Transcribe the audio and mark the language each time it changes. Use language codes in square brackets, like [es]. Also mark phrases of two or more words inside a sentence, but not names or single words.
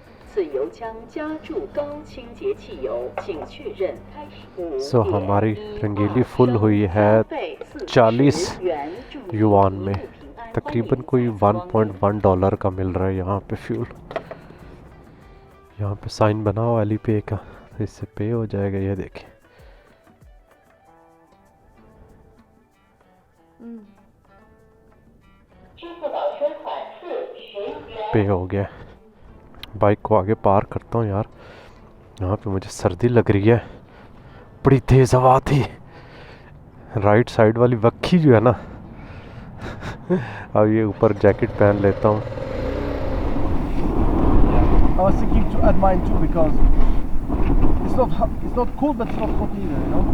[zh] 此油枪加注高清洁汽油，请确认开始。 [ur] سو ہماری رنگیلی فل ہوئی ہے 40 یوآن میں، تقریباً کوئی $1.1 کا مل رہا ہے یہاں پہ فیول. یہاں پہ سائن بنا ہوا علی پے کا، اس سے پے ہو جائے گا. یہ دیکھیں، پے ہو گیا. بائیک کو آگے پار کرتا ہوں یار، یہاں پہ مجھے سردی لگ رہی ہے، بڑی تیز ہوا تھی. [en] right side [ur] والی وکھی جو ہے نا اب یہ اوپر جیکٹ پہن لیتا ہوں. [en] I was thinking to add mine too because it's not cold but it's not hot either, you know?